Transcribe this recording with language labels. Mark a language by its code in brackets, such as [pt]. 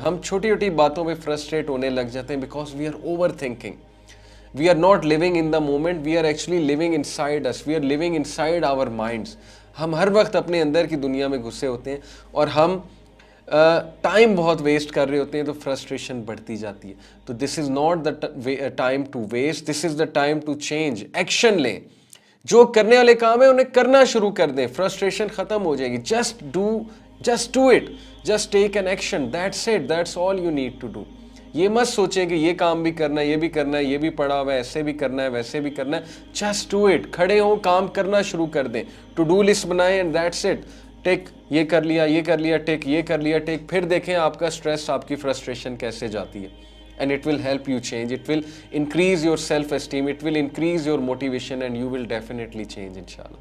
[ur] ہم چھوٹی چھوٹی باتوں پہ فرسٹریٹ ہونے لگ جاتے ہیں [en] Because we are overthinking. We are not living in the moment, we are actually living inside us, we are living inside our minds. [ur] ہم ہر وقت اپنے اندر کی دنیا میں گھسے ہوتے ہیں اور ہم ٹائم بہت ویسٹ کر رہے ہوتے ہیں, تو فرسٹریشن بڑھتی جاتی ہے. [en] تو this is not the time to waste, this is the time to change. [ur] Action لیں, جو کرنے والے کام ہیں انہیں کرنا شروع کر دیں, فرسٹریشن ختم ہو جائے گی. [en] Just do it. Just take an action. That's it. That's all you need to do. [ur] یہ مت سوچیں کہ یہ کام بھی کرنا ہے, یہ بھی کرنا ہے, یہ بھی پڑا ہوا ہے, ایسے بھی کرنا ہے, ویسے بھی کرنا ہے. [en] Just do it. [ur] کھڑے ہوں, کام کرنا شروع کر دیں. ٹو ڈو لسٹ بنائیں [en] and that's it. [ur] ٹیک یہ کر لیا, یہ کر لیا, ٹیک یہ کر لیا, ٹیک. پھر دیکھیں آپ کا سٹریس, آپ کی فرسٹریشن کیسے جاتی ہے. [en] And it will help you change. It will increase your self-esteem. It will increase your motivation and you will definitely change, inshallah.